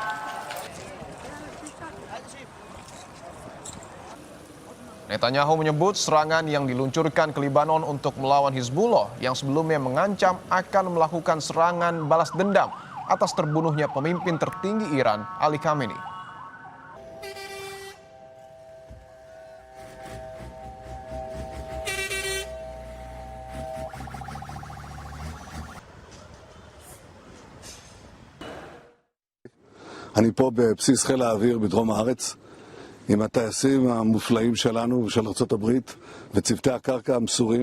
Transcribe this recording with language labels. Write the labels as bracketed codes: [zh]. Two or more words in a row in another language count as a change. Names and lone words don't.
[id] Netanyahu menyebut serangan yang diluncurkan ke Lebanon untuk melawan Hizbullah yang sebelumnya mengancam akan melakukan serangan balas dendam atas terbunuhnya pemimpin tertinggi Iran, Ali Khamenei. [he] אני פה בבסיס חיל האוויר בדרום הארץ עם הטייסים המופלאים שלנו ושל ארצות הברית וצוותי הקרקע המסורים.